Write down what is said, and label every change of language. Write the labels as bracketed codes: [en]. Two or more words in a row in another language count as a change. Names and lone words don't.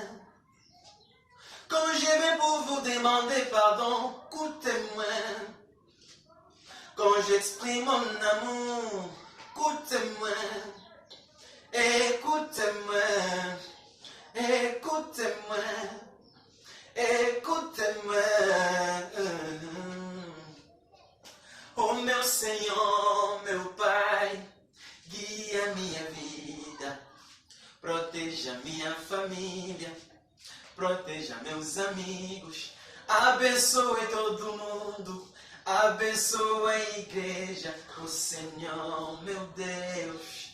[fr] Quand je viens pour vous demander pardon, écoutez-moi. Quand j'exprime mon amour, écoutez-moi. Écoutez-moi. Écoutez-moi. Écoutez-moi. [pt] Oh meu Senhor, meu Pai, guia minha vida, proteja minha família, proteja meus amigos, abençoe todo mundo, abençoe a igreja, o Senhor, meu Deus.